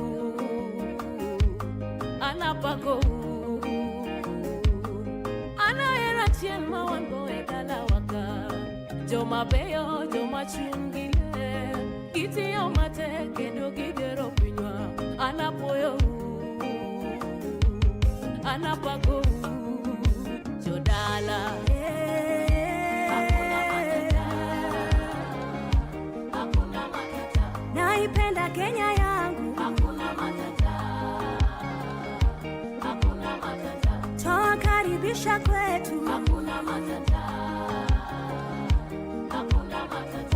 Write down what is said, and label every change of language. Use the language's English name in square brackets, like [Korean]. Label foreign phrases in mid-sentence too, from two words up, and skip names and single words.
[Luo (Kenya and Tanzania)] anapako, anaera chien ma wango e dalawaka. Joma beyo, joma chungile, kiti yo mate, kendo gitero pinywa, anapoyo, anapako, jodala. [Swahili] Naipenda Kenya yangu, hakuna matata, hakuna matata. Twakaribisha kwetu, hakuna matata, hakuna matata.